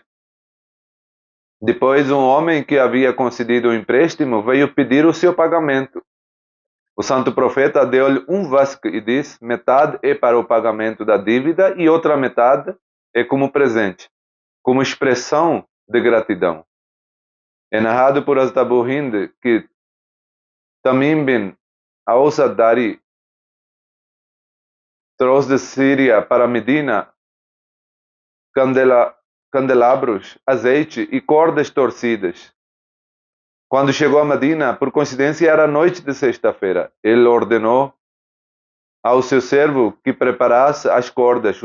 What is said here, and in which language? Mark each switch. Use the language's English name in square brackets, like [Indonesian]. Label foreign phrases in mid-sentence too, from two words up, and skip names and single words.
[Portuguese] Depois, um homem que havia concedido o empréstimo veio pedir o seu pagamento. O santo profeta deu-lhe um vasco e disse: metade é para o pagamento da dívida e outra metade é como presente, como expressão de gratidão. É narrado por Hazrat Abu Hind que Tamim bin Aus ad-Dari trouxe de Síria para Medina candelabros, azeite e cordas torcidas. Quando chegou a Medina, por coincidência era noite de sexta-feira, ele ordenou ao seu servo que preparasse as cordas.